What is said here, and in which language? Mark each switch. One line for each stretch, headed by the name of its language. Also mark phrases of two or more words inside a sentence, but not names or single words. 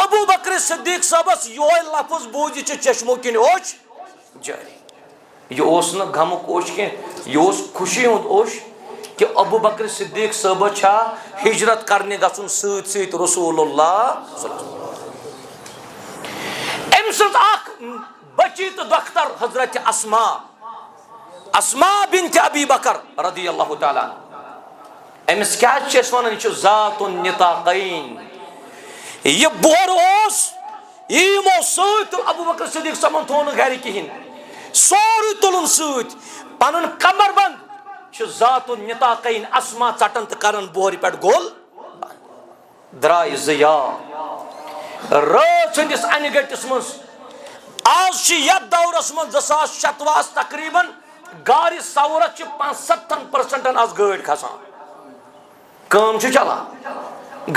Kashmiri: بکر صدیق صاحبس یہ لفظ بوجھ چشمو کن اوش جاری. یہ نا غمک اوش کی یہ خوشی ہند اوش کہ ابو بکر صدیق صاحب چھا ہجرت کرنے گژھن سۭتۍ سۭتۍ رسول اللہ
Arabic: صلی اللہ علیہ وسلم.
Kashmiri: ام سز اخ بچی تو دختر حضرت اسما بنت ابی بکر
Arabic: رضی اللہ تعالی عنہ.
Kashmiri: امس کیا چھ ونان یہ ذات النطاقین. یہ بور اوس یمو سۭتۍ ابو بکر صدیق صاحب تھون گھر کہین سورُے تُلُن سۭتۍ پنن کمر بند چھ ذات النطاقین اسما ژٹن تہ کرن بورِ پٮ۪ٹھ گول درائے زیا رٲژ ہٕنٛدِس انہِ گٔٹِس منٛز. آز چھ یتھ دورس منٛز 2027 تقریباً گارِ سورت چھ 75% آز گٲڑۍ کھسان کٲم چھ چلان.